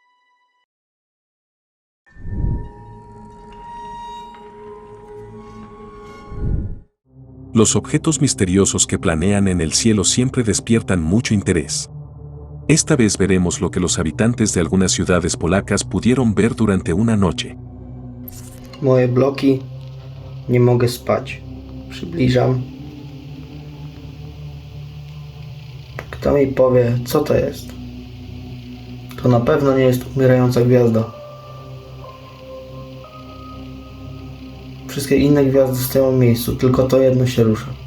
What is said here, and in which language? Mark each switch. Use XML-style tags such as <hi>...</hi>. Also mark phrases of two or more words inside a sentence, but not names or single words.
<es>Los objetos misteriosos que planean en el cielo siempre despiertan mucho interés. Esta vez veremos lo que los habitantes de algunas ciudades polacas pudieron ver durante una noche.</es> <pl>Moje bloki. Nie mogę spać. Przybliżam. Kto mi powie, co to jest? To na pewno nie jest umierająca gwiazda. Wszystkie inne gwiazdy stoją w miejscu, tylko to jedno się rusza.</pl>